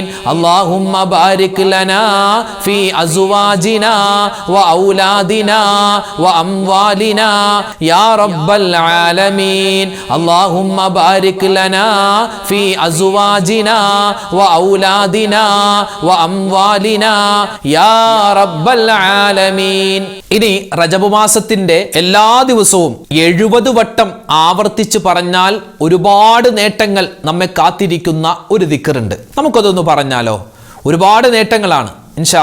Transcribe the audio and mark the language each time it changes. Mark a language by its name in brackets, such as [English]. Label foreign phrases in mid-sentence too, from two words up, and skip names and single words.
[Arabic] اللهم بارك لنا في أزواجنا وأولادنا وأموالنا يا رب العالمين. اللهم بارك لنا في أزواجنا وأولادنا وأموالنا يا رب العالمين. [Malayalam] ഇനി റജബ് മാസത്തിന്റെ എല്ലാ ദിവസവും 70 വട്ടം ആവർത്തിച്ച് പറഞ്ഞാൽ ഒരുപാട് നേട്ടങ്ങൾ നമ്മെ കാത്തിരിക്കുന്ന ഒരു ദിക്റുണ്ട്. നമുക്കതൊന്ന് പറഞ്ഞാലോ? ഒരുപാട് നേട്ടങ്ങളാണ്.